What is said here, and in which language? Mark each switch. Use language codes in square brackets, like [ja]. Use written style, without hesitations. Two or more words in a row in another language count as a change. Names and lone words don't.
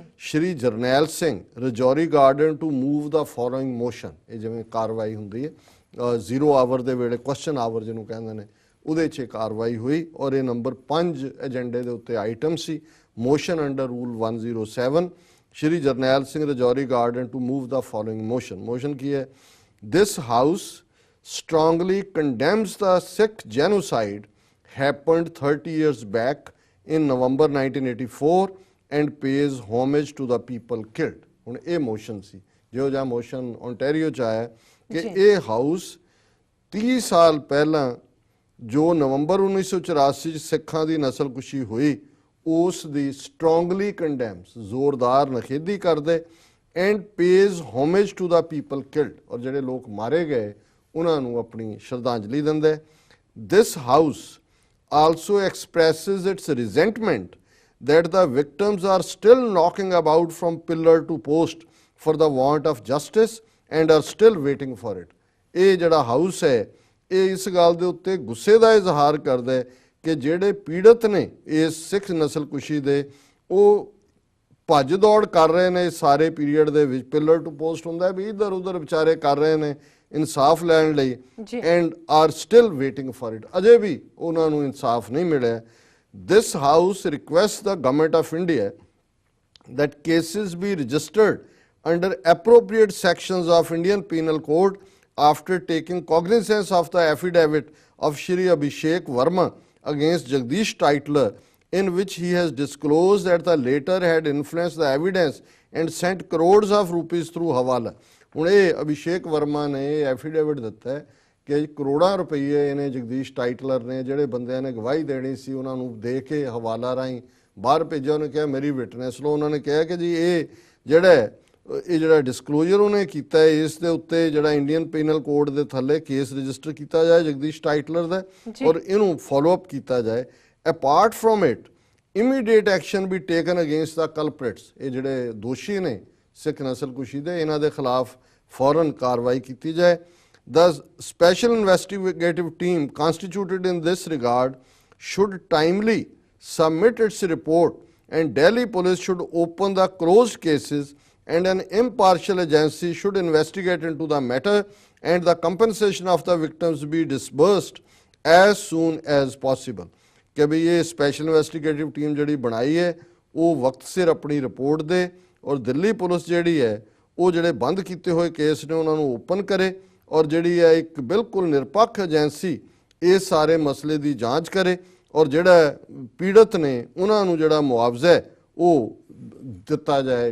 [pa] ਸ਼੍ਰੀ ਜਰਨੈਲ ਸਿੰਘ ਰਜੌਰੀ ਗਾਰਡਨ [en] to move the following motion, [pa] ਇਹ ਜਿਵੇਂ ਕਾਰਵਾਈ ਹੁੰਦੀ ਹੈ 0 ਆਵਰ ਦੇ ਵੇਲੇ [en] question hour [pa] ਜਿਹਨੂੰ ਕਹਿੰਦੇ ਨੇ ਉਹਦੇ 'ਚ ਕਾਰਵਾਈ ਹੋਈ ਔਰ ਇਹ ਨੰਬਰ 5 ਏਜੰਡੇ ਦੇ ਉੱਤੇ ਆਈਟਮ ਸੀ। [en] Motion under rule 107 ਸ਼੍ਰੀ ਜਰਨੈਲ ਸਿੰਘ ਰਜੌਰੀ ਗਾਰਡਨ to move the following motion। [pa] ਮੋਸ਼ਨ ਕੀ ਹੈ? [en] This house strongly condemns the Sikh genocide happened 30 years back in November 1984 and pays homage to the people killed। [pa] ਹੁਣ ਇਹ ਮੋਸ਼ਨ ਸੀ ਜਿਹੋ ਜਿਹਾ ਮੋਸ਼ਨ ਓਨਟਾਰੀਓ 'ਚ ਆਇਆ ਕਿ ਇਹ ਹਾਊਸ 30 ਸਾਲ ਪਹਿਲਾਂ ਜੋ ਨਵੰਬਰ 1984 'ਚ ਸਿੱਖਾਂ ਦੀ ਨਸਲਕੁਸ਼ੀ ਹੋਈ ਉਸ ਦੀ [en] strongly condemns, [pa] ਜ਼ੋਰਦਾਰ ਨਖੇਦੀ ਕਰਦੇ [en] and pays homage to the people killed, [pa] ਔਰ ਜਿਹੜੇ ਲੋਕ ਮਾਰੇ ਗਏ ਉਹਨਾਂ ਨੂੰ ਆਪਣੀ ਸ਼ਰਧਾਂਜਲੀ ਦਿੰਦਾ ਹੈ। [en] This house also expresses its resentment that the victims are still knocking about from pillar to post for the want of justice and are still waiting for it। [pa] ਇਹ ਜਿਹੜਾ ਹਾਊਸ ਹੈ ਇਹ ਇਸ ਗੱਲ ਦੇ ਉੱਤੇ ਗੁੱਸੇ ਦਾ ਇਜ਼ਹਾਰ ਕਰਦਾ ਹੈ ਕਿ ਜਿਹੜੇ ਪੀੜਤ ਨੇ ਇਸ ਸਿੱਖ ਨਸਲਕੁਸ਼ੀ ਦੇ ਉਹ ਭੱਜ ਦੌੜ ਕਰ ਰਹੇ ਨੇ ਸਾਰੇ ਪੀਰੀਅਡ ਦੇ ਵਿੱਚ। [en] pillar to post [pa] ਹੁੰਦਾ ਵੀ ਇੱਧਰ ਉੱਧਰ ਵਿਚਾਰੇ ਕਰ ਰਹੇ ਨੇ ਇਨਸਾਫ ਲੈਣ ਲਈ [en] and are still waiting for it. [pa] ਅਜੇ ਵੀ ਉਹਨਾਂ ਨੂੰ ਇਨਸਾਫ ਨਹੀਂ ਮਿਲਿਆ। [en] This house request the Government of India that cases be registered under appropriate sections of Indian Penal Code after taking cognizance of the affidavit of Shri Abhishek Verma against Jagdish Titler, in which he has disclosed that the latter had influenced the evidence and sent crores of rupees through hawala। [pa] ਹੁਣ ਇਹ ਅਭਿਸ਼ੇਕ ਵਰਮਾ ਨੇ ਇਹ ਐਫੀਡੇਵਿਟ ਦਿੱਤਾ ਹੈ ਕਿ ਕਰੋੜਾਂ ਰੁਪਈਏ ਇਹਨੇ ਜਗਦੀਸ਼ ਟਾਈਟਲਰ ਨੇ ਜਿਹੜੇ ਬੰਦਿਆਂ ਨੇ ਗਵਾਹੀ ਦੇਣੀ ਸੀ ਉਹਨਾਂ ਨੂੰ ਦੇ ਕੇ ਹਵਾਲਾ ਰਾਹੀਂ ਬਾਹਰ ਭੇਜਿਆ। ਉਹਨੇ ਕਿਹਾ ਮੇਰੀ ਵਿਟਨੈਸ ਲਓ। ਉਹਨਾਂ ਨੇ ਕਿਹਾ ਕਿ ਜੀ ਇਹ ਜਿਹੜਾ ਡਿਸਕਲੋਜ਼ਰ ਉਹਨੇ ਕੀਤਾ ਹੈ ਇਸ ਦੇ ਉੱਤੇ ਜਿਹੜਾ ਇੰਡੀਅਨ ਪੀਨਲ ਕੋਡ ਦੇ ਥੱਲੇ [en] case register [pa] ਕੀਤਾ ਜਾਏ ਜਗਦੀਸ਼ ਟਾਈਟਲਰ ਦਾ ਔਰ ਇਹਨੂੰ [en] follow up [pa] ਕੀਤਾ ਜਾਏ। [en] Apart from it immediate action be taken against the culprits. [pa] ਇਹ ਜਿਹੜੇ ਦੋਸ਼ੀ ਨੇ ਸਿੱਖ ਨਸਲਕੁਸ਼ੀ ਦੇ ਇਹਨਾਂ ਦੇ ਖਿਲਾਫ ਫੌਰਨ ਕਾਰਵਾਈ ਕੀਤੀ ਜਾਏ। [en] The special investigative team constituted in this regard should timely submit its report and Delhi police should open the closed cases and an impartial agency should investigate into the matter and the compensation of the victims be disbursed as soon as possible। [hi] कि भाई ये [en] special investigative team [hi] जी बनाई है वो वक्त सिर अपनी रिपोर्ट दे और दिल्ली पुलिस जी है वो जोड़े बंद किए हुए केस ने उन्होंने ओपन करे और जी है एक बिल्कुल निरपक्ष एजेंसी इस सारे मसले की जाँच करे और जोड़ा पीड़त ने उन्होंने जोड़ा मुआवजा है वो दिता जाए।